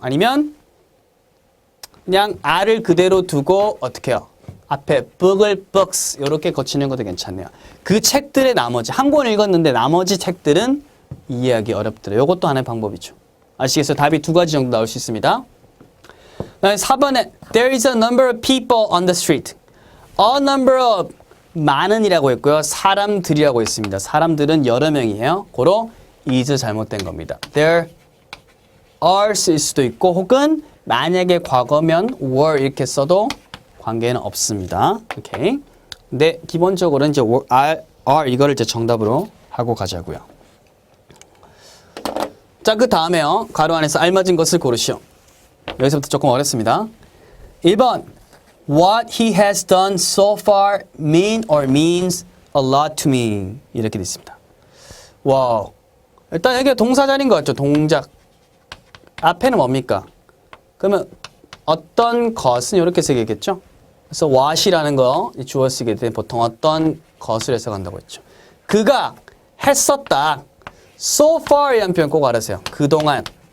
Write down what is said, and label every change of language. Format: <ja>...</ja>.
<ko>아니면 그냥 a를 그대로 두고 어떻게 해요? 앞에 book을 books 이렇게 거치는 것도 괜찮네요. 그 책들의 나머지 한 권 읽었는데 나머지 책들은 이해하기 어렵더라. 이것도 하나의 방법이죠. 아시겠어요? 답이 두 가지 정도 나올 수 있습니다.</ko> <en>4번에 There is a number of people on the street. A number of</en> <ko>많은이라고 했고요. 사람들이라고 했습니다. 사람들은 여러 명이에요. 고로 is 잘못된 겁니다.</ko> <en>There are</en> <ko>쓸 수도 있고 혹은 만약에 과거면 were 이렇게 써도 관계는 없습니다. 오케이. 근데 기본적으로 이제 are 이거를 이제 정답으로 하고 가자고요. 자, 그 다음에요. 가로 안에서 알맞은 것을 고르시오. 여기서부터 조금 어렵습니다.</ko> <en>1번 What he has done so far mean or means a lot to me.</en> <ko>이렇게 돼 있습니다. 와우. 일단 여기가 동사자리인 것 같죠? 동작. 앞에는 뭡니까? 그러면 어떤 것은 이렇게 쓰겠죠? 그래서 what이라는 거 주어 쓰게 돼 보통 어떤 것을 해석한다고 했죠. 그가 했었다. So far이라는 표현 꼭 알아주세요. 그동안.</ko>